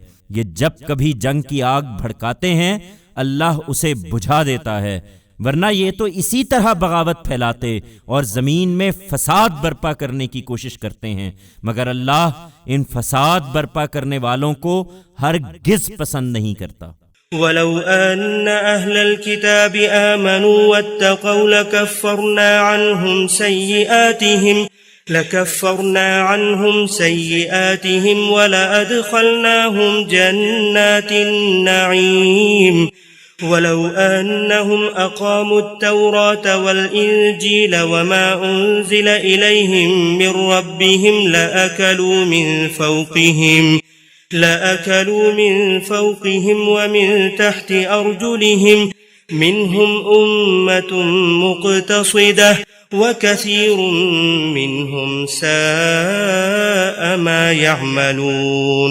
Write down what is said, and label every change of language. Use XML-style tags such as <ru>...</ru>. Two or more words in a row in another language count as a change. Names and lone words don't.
<ur>یہ جب کبھی جنگ کی آگ بھڑکاتے ہیں اللہ اسے بجھا دیتا ہے، ورنہ یہ تو اسی طرح بغاوت پھیلاتے اور زمین میں فساد برپا کرنے کی کوشش کرتے ہیں، مگر اللہ ان فساد برپا کرنے والوں کو ہرگز پسند نہیں کرتا.</ur> <ar>ولو أن أهل الكتاب آمنوا واتقوا لكفرنا عنهم سيئاتهم ولأدخلناهم جنات النعيم ولو أنهم أقاموا التوراة والإنجيل وما أنزل إليهم من ربهم لأكلوا من فوقهم ومن تحت أرجلهم منهم أمة مقتصدة وكثير منهم ساء ما يعملون.</ar>